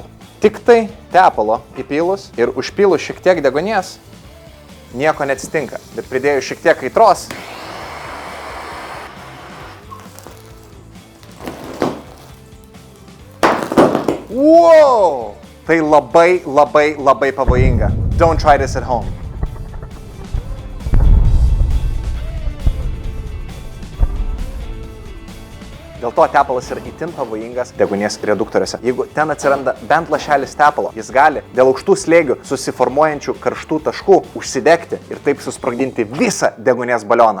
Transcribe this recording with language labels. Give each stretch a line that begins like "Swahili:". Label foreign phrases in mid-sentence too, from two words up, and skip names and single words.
Lithuanian: Tik tai tepalo įpylus ir užpylus šiek tiek deguonies nieko neatsitinka, bet pridėjus šiek tiek kaitros wow! Tai labai pavojinga.
English: Don't try this at home.
Lithuanian: Dėl to tepalas yra itin pavojingas deguonies reduktoriuose. Jeigu ten atsiranda bent lašelis tepalo, jis gali dėl aukštų slėgių susiformuojančių karštų taškų užsidegti ir taip susprogdinti visą deguonies balioną.